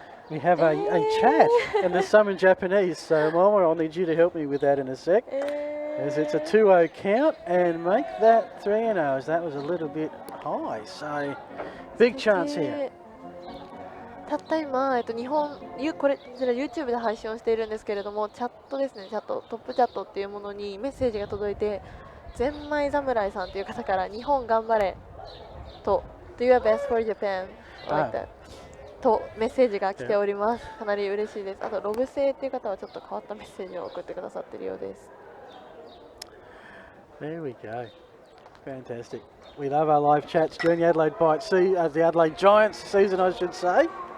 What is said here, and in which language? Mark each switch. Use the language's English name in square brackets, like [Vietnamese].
[English] We have a chat, and there's some in Japanese, so Mama, I'll need you to help me with that in a sec. As it's a 2-0 count, and make that 3-0, as that was a little bit high, so big chance here. [Japanese] たった今、日本、こちら YouTube で配信をしているんですけれども、チャットですね、トップチャットっていうものにメッセージが届いて、ゼンマイ侍さんという方から日本頑張れと [English] Do your best for Japan like that [Japanese] とメッセージが来ております。かなり嬉しいです。あとロブセイっていう方はちょっと変わったメッセージを送ってくださっているようです。 [English] There we go. Fantastic. We love our live chats during the Adelaide the Adelaide Giants season, I should say.